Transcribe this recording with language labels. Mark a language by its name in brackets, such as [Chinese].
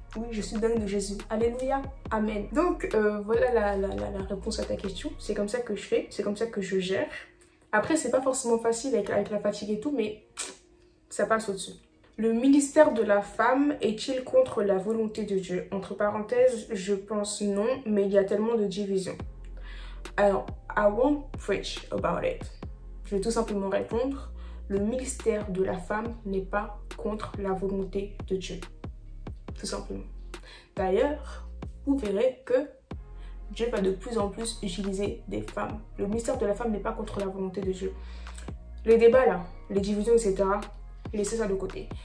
[French] Oui, je suis dingue de Jésus. Alléluia. Amen. Donc, voilà la réponse à ta question. C'est comme ça que je fais. C'est comme ça que je gère. Après, c'est pas forcément facile avec la fatigue et tout, mais ça passe au-dessus. Le ministère de la femme est-il contre la volonté de Dieu? Entre parenthèses, je pense non, mais il y a tellement de divisions. [English] Alors, I won't preach about it. [French] Je vais tout simplement répondre. Le ministère de la femme n'est pas contre la volonté de Dieu. Tout simplement. D'ailleurs, vous verrez que Dieu va de plus en plus utiliser des femmes. Le ministère de la femme n'est pas contre la volonté de Dieu. Les débats là, les divisions, etc., laissez ça de côté.